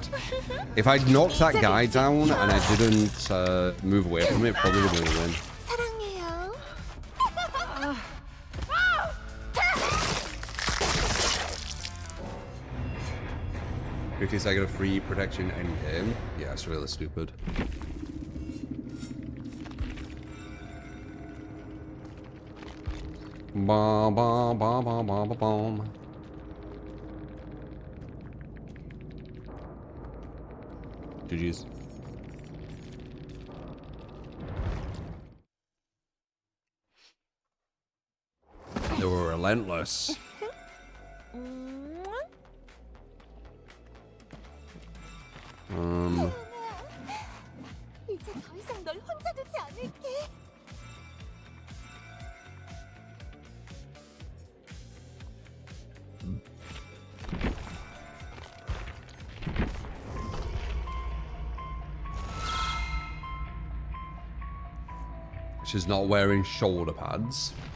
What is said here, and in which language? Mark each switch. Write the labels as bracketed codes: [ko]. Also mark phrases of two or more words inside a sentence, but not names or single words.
[en] If I'd knocked that guy down and I didn't move away from it, probably would have win. [ko] 사랑해요. [en] 50-second of free protection endgame. Yeah, it's really stupid. Ba ba ba ba ba ba bom. GG's. They were relentless. [ko] 이제 더 이상 널 혼자 두지 않을게. [en] She's not wearing shoulder pads.